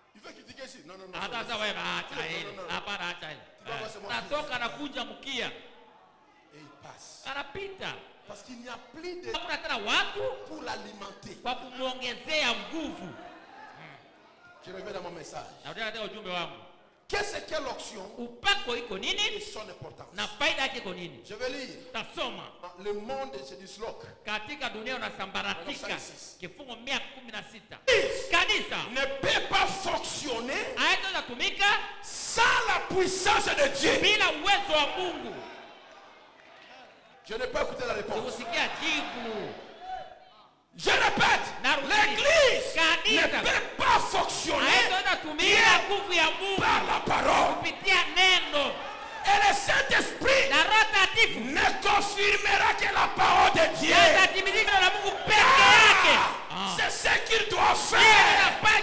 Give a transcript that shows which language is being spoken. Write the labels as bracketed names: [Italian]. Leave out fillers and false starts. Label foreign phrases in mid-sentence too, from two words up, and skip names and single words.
[French] me critiquer ici. Non, non, non. [Swahili] Hata wewe acha hili. Hapana acha hili. Natoka anakuja mkia. [French] Et il passe. [Swahili] Anapita. [French] Parce qu'il n'y a plus de [Swahili] hakuna tena watu [French] pour l'alimenter. [Swahili] Kwa kumuongezea nguvu. [French] Je reviens dans mon message. [Swahili] Narudia katika ujumbe wangu. [French] Qu'est-ce que l'onction? [Swahili] Upako iko nini? [French] Et son importance. [Swahili] Na faida yake iko nini? [French] Je vais lire. [Swahili] Tasoma. [French] Le monde se disloque. [Swahili] Katika dunia unasambaratika. Kifungo 116. [French] Kanisa ne peut pas fonctionner sans la puissance de Dieu. [Swahili] Bila uwezo wa Mungu. [French] Je n'ai pas écouté la réponse. [Swahili] Sikusikia jibu. [French] Je répète, l'église ne peut pas fonctionner par la parole. Et le Saint-Esprit ne confirmera que la parole de Dieu. C'est ce qu'il doit faire.